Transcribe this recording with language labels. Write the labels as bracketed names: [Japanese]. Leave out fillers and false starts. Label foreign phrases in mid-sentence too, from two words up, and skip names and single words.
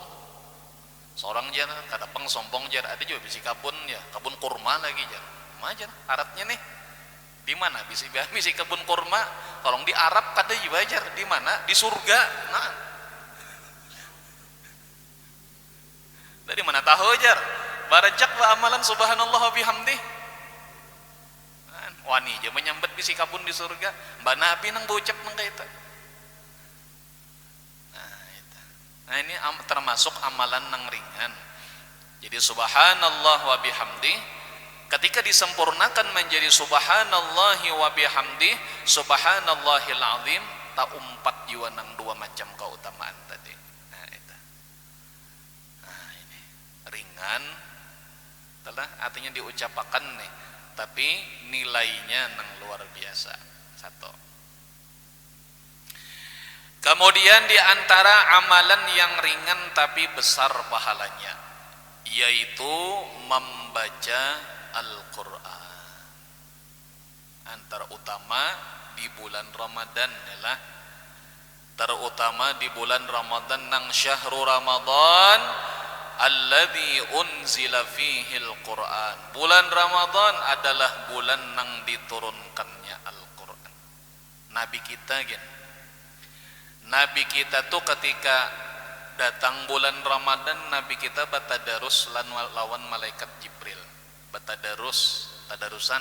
[Banjar] Seorang jar kada peng sombong jar, ada juga bisi kebun ya, kebun kurma lagi jar. Majar aratnya nih. Di mana bisi kebun kurma? Tolong di Arab kada juga jar, di mana? Di surga. Nah, dari mana tahu jar? Barajak wa amalan [Arabic] subhanallah wa bihamdi. [Banjar] Wani aja menyambet bisi kabun di surga. Mbak Nabi nang bocap nang kaita. Nah, itu. Nah ini termasuk amalan nang ringan. [Arabic] Jadi subhanallah wa bihamdi, [Banjar] ketika disempurnakan menjadi [Arabic] subhanallahi wa bihamdi subhanallahil azim, [Banjar] tak umpat jiwa nang dua macam keutamaan tadi. Nah itu. Nah ini ringan, telah artinya diucapkan nih, tapi nilainya nang luar biasa. Satu. Kemudian di antara amalan yang ringan tapi besar pahalanya, yaitu membaca Al-Quran. Antara utama di bulan Ramadan ialah terutama di bulan Ramadan nang [Arabic] syahrul Ramadan alladzi unzila fihi al-Quran. [Banjar] Bulan Ramadan adalah bulan nang diturunkannya Al-Quran. Nabi kita tuh ketika datang bulan Ramadan, Nabi kita batadarus lawan malaikat Jibril. Tadarusan.